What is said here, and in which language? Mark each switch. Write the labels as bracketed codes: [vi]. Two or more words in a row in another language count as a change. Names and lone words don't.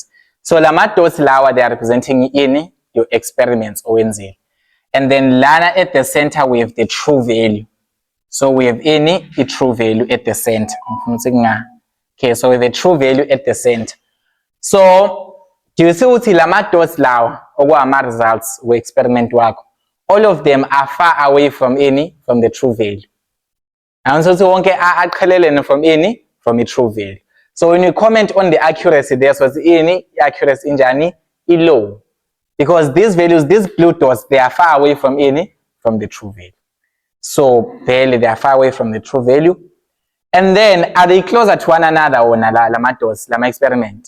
[en] So [nd] lama dots lawa, [en] they are representing in your experiments ONZ. And then [nd] lana [en] at the center we have the true value. So we have any the true value at the center. Okay, so we have the true value at the center. So do you see [nd] ukuthi lama dots lawa okwama results we experiment wakho? [en] All of them are far away from the true value. And so [nd] wonke aqhelelene [en] from the true value. So when you comment on the accuracy, there's what's accuracy injani low. Because these values, these blue dots, they are far away from the true value. So barely they are far away from the true value. And then are they closer to one another or [nd] lama dots, lama experiment?